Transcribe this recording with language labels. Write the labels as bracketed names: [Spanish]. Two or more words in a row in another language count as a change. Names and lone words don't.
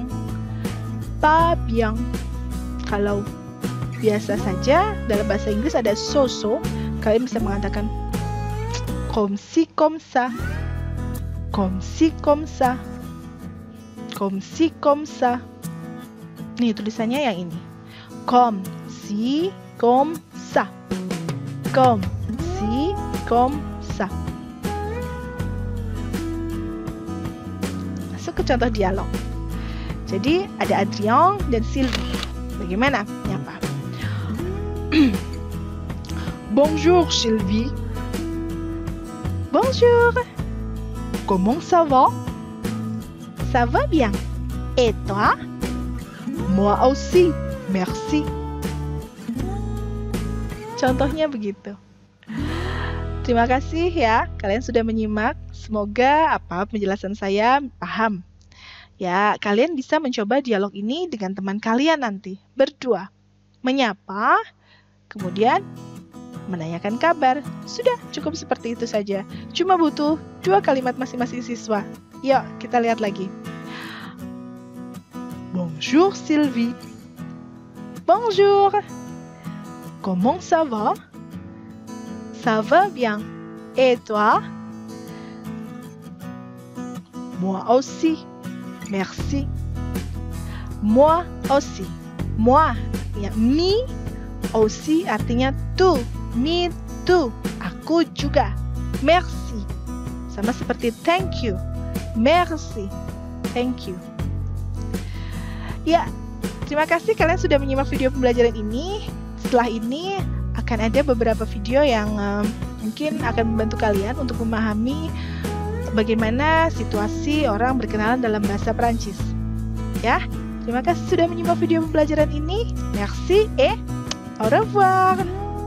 [French] Pas bien. [Indonesian] Kalau biasa saja dalam bahasa Inggris ada so-so, kalian bisa mengatakan [French] comme ci comme ça. Comme ci comme ça. Comme ci comme ça. [Indonesian] Nih tulisannya yang ini. [French] Comme ci comme ça. Comme ci comme ça. [Indonesian] Masuk ke contoh dialog. Jadi ada Adrien dan Sylvie. Bagaimana menyapa? [French] Bonjour Sylvie. Bonjour. Comment ça va? Ça va bien. Et toi? Moi aussi. Merci. [Indonesian] Contohnya begitu. Terima kasih ya, kalian sudah menyimak. Semoga penjelasan saya paham. Ya, kalian bisa mencoba dialog ini dengan teman kalian nanti, berdua. Menyapa, kemudian menanyakan kabar. Sudah, cukup seperti itu saja. Cuma butuh 2 kalimat masing-masing siswa. Yuk, kita lihat lagi. [French] Bonjour Sylvie. Bonjour. Comment ça va? Ça va bien. Et toi? Moi aussi. Merci. Moi aussi. [Indonesian] Moi artinya me, aussi artinya too. [English] Me too. [Indonesian] Aku juga. Merci. Sama seperti [English] thank you. [Indonesian] Merci. [English] Thank you. [Indonesian] Ya, terima kasih kalian sudah menyimak video pembelajaran ini. Setelah ini akan ada beberapa video yang mungkin akan membantu kalian untuk memahami bagaimana situasi orang berkenalan dalam bahasa Prancis. Ya, terima kasih sudah menyimak video pembelajaran ini. [French] Merci et au revoir.